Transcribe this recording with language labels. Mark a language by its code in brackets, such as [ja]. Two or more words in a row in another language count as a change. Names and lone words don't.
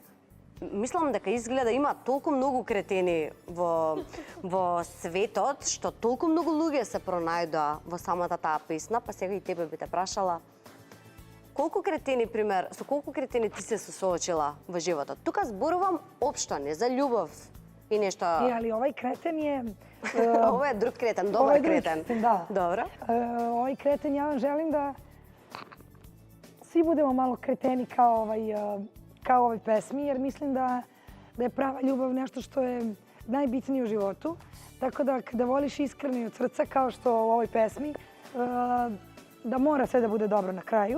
[mk] Мислам дека изгледа има толку многу кретени во светот, што толку многу луѓе се пронајдоа во самата таа песна, па сега и тебе би те прашала. Колку кретени, пример, со колку кретени ти се соочила во животот? Тука зборувам општо, не за љубов и нешто... [sr] Ali ovaj kreten je... Ovo je друг кретен, добар кретен. Da. [mk] Добро. [sr] Ovaj kreten, ja vam želim da svi budemo malo kreteni kao ovoj pesmi, jer mislim da je prava ljubav nešto što je najbitnije u životu. Tako da kada voliš iskreno i od srca, kao što u ovoj pesmi, da mora sve da bude dobro na kraju.